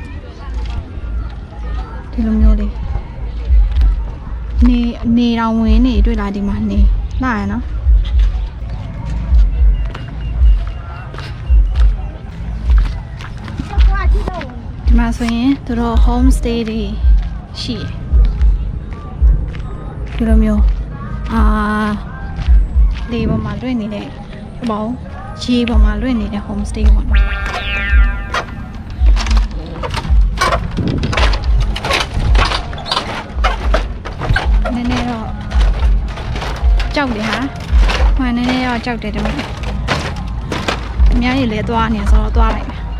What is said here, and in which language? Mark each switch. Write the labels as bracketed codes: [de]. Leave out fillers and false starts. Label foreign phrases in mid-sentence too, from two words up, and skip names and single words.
[my] ဒီလိုမျိုးလေးနေတော်ဝင်နေတွေ့လားဒီမှာနေလာရနော်ဒီမှာဆိုရင်သူတို့ [en] home stay [my] တွေရှိတယ်ဒီလိုမျိုးလေပေါ်မှာလွင့်နေတဲ့ဘောရေပေါ်မှာလွင့်နေတဲ့ [en] home stay [my] ပေါ့နော် နည်းနည်းတော့ကြောက်တယ်ဟာဟိုနည်းနည်းတော့ကြောက်တယ်ဒါပေမဲ့အများကြီးလည်းသွားနေဆိုတော့သွားလိုက်